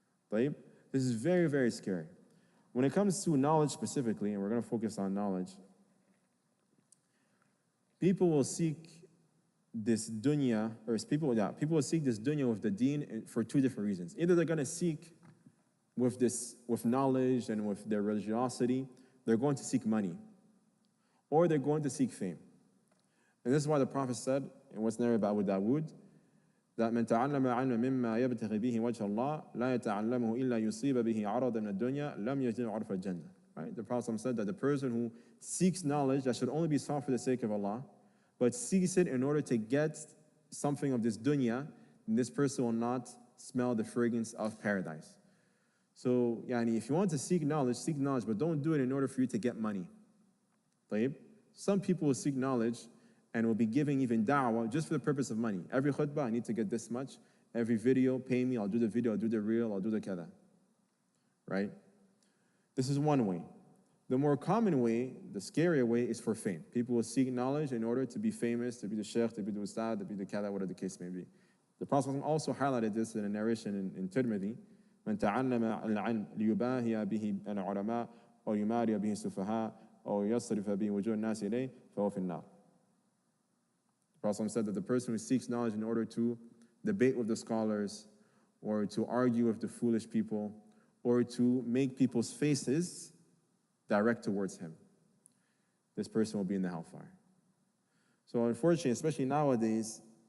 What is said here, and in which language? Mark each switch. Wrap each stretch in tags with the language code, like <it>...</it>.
<en>This is very, very scary. When it comes to knowledge specifically, and we're going to focus on knowledge, people will seek this dunya, people will seek this dunya with the deen for two different reasons. Either they're going to seek with knowledge and with their religiosity, they're going to seek money, or they're going to seek fame. And this is why the Prophet said, in what's narrated by Abu Dawood, that</en> <ar>من تعلم علما مما يبتغي به وجه الله لا يتعلمه إلا يصيب به عرضا من الدنيا لم يجد عرف الجنة.</ar> <en>Right? The Prophet said that the person who seeks knowledge that should only be sought for the sake of Allah, but seeks it in order to get something of this dunya, this person will not smell the fragrance of paradise. So, if you want to seek knowledge, but don't do it in order for you to get money. Some people will seek knowledge and will be giving even da'wah just for the purpose of money. Every khutbah, I need to get this much. Every video, pay me, I'll do the video, I'll do the reel, I'll do the kada. Right? This is one way. The more common way, the scarier way, is for fame. People will seek knowledge in order to be famous, to be the sheikh, to be the ustad, to be the kada, whatever the case may be. The Prophet also highlighted this in a narration in Tirmidhi.</en> <ar>من تعلم العلم ليباهي به العلماء أو يماري به السفهاء أو يصرف به وجوه الناس إليه فهو في النار.</ar> <en>The Prophet said that the person who seeks knowledge in order to debate with the scholars, or to argue with the foolish people, or to make people's faces direct towards him, this person will be in the hellfire. So unfortunately, especially nowadays,</en>